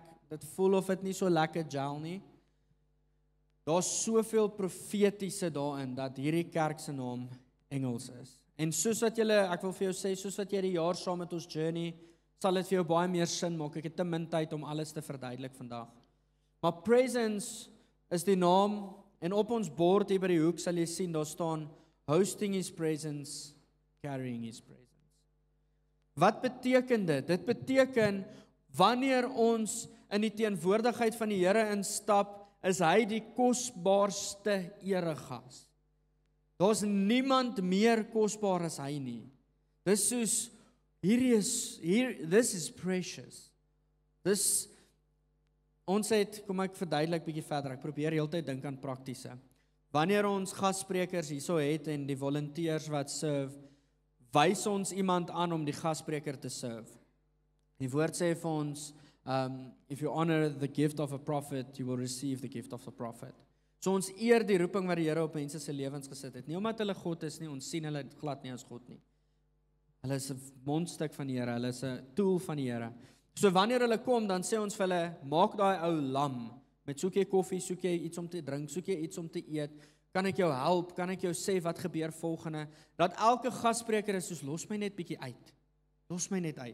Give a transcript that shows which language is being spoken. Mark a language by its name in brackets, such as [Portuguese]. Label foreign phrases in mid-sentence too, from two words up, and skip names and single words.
[Afrikaans] Dit voel of dit nie so lekker gel nie. Daar's soveel profetiese daarin dat hierdie kerk se naam Engels is. En soos wat julle, ek wil vir jou sê, soos wat jy die jaar saam met ons journey, sal dit vir jou baie meer sin maak. Ek het te min tyd om alles te verduidelik vandag. Maar presence is die naam, en op ons bord hier by die hoek sal jy sien, daar staan [English] hosting His presence, carrying His presence. [Afrikaans] Wat beteken dit? Dit beteken, wanneer ons in die teenwoordigheid van die Here instap, is hy die kosbaarste eregas. Daar's niemand meer kosbaar as hy nie. Dis soos, [English] this is precious. [Afrikaans] Ons het, kom ek verduidelik bietjie verder, ek probeer heeltyd dink aan praktiese. Wanneer ons gassprekers hierso het en die volunteers wat serve, wys ons iemand aan om die gasspreker te serve. Die woord sê vir ons, [English] if you honor the gift of a prophet, you will receive the gift of a prophet. [Afrikaans] So ons eer die roeping wat die Here op mense se lewens gesit het. Nie omdat hulle God is nie, ons sien hulle glad nie as God nie. Hulle is 'n mondstuk van die Here, hulle is 'n tool van die Here. So wanneer hulle kom, dan sê ons vir hulle, maak daai ou lam, met soek jy koffie, soek jy iets om te drink, soek jy iets om te eet, kan ek jou help, kan ek jou sê wat gebeur volgende, dat elke gasspreker is soos, los my net bietjie uit, los my net uit.